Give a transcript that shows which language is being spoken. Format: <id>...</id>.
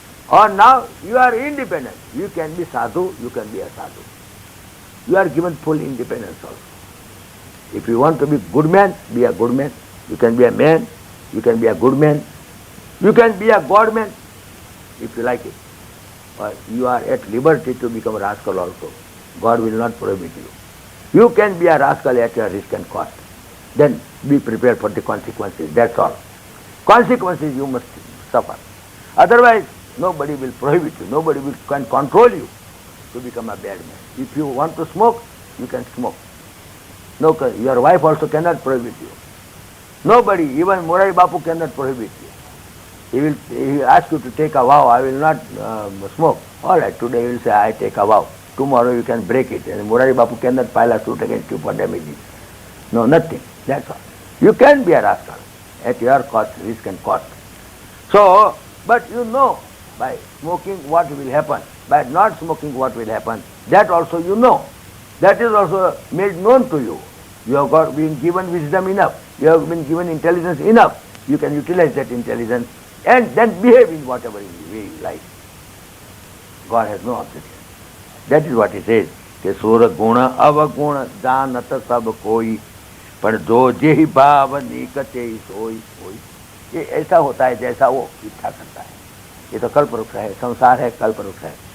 <en>और now you are independent, you can be sadhu, you can be a sadhu, you are given full independence also. If you want to be good man, be a good man, you can be a man, you can be a good man, you can be a god man if you like it, or you are at liberty to become a rascal also. God will not prohibit you. You can be a rascal at your risk and cost. Then be prepared for the consequences, that's all. Consequences you must suffer. Otherwise nobody will prohibit you, nobody can control you to become a bad man. If you want to smoke, you can smoke. No, your wife also cannot prohibit you. Nobody, even Murari Bapu cannot prohibit you. He will ask you to take a vow, I will not smoke. All right, today you will say, I take a vow. Tomorrow you can break it. And Murari Bapu cannot file a suit against you for damages. No, nothing. That's all. You can be a rascal at your cost, risk and cost. So, but you know, by smoking what will happen, by not smoking what will happen, that also you know. That is also made known to you. You have been given wisdom enough. You have been given intelligence enough. You can utilize that intelligence and then behave in whatever way you like. God has no objection. That is what he says,</en> <hi>कि सुर गुण अवगुण जानत सब कोई, पर जो जेहि भाव निकटे सोई सोई। ये ऐसा होता है जैसा वो इच्छा करता है। ये तो कल्प वृक्ष है, संसार है, कल्प वृक्ष है।</hi>